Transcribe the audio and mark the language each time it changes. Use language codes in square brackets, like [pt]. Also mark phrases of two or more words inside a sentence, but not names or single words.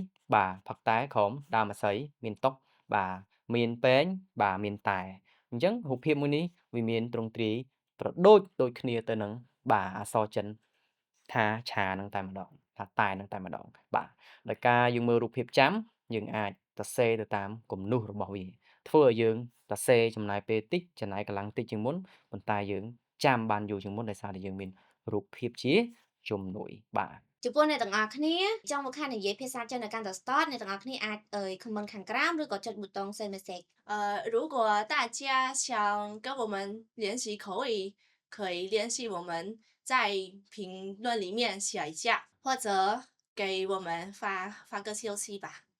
[km] បាទផឹកតែក្រោមដើមឥសីមានតុបាទមានពែងបាទមានតែអញ្ចឹងរូបភាពមួយនេះវាមានទ្រង់ទ្រាយប្រដូចគ្នាទៅនឹងបាទអក្សរចិនថាឆានឹងតែម្ដងថាតែនឹងតែម្ដងបាទដោយការយើងមើលរូបភាពចាំយើងអាចសរសេរទៅតាមគំនូសរបស់វាធ្វើឲ្យយើងសរសេរចំណាយពេលតិចចំណាយកម្លាំងតិចជាងមុនប៉ុន្តែយើងចាំបានយូរជាងមុនដោយសារតែយើងមានរូបភាពជាជំនួយបាទ ចំពោះអ្នកទាំងអស់គ្នាចង់មកខាននិយាយភាសាចិននៅកាន់តែស្ទាត់អ្នកទាំងអស់គ្នាអាចខមមិនខាងក្រោមឬក៏ចុចប៊ូតុង [en] Send Message [zh] 如果大家想跟我们练习口语，可以联系我们，在评论里面写一下，或者给我们发个消息吧。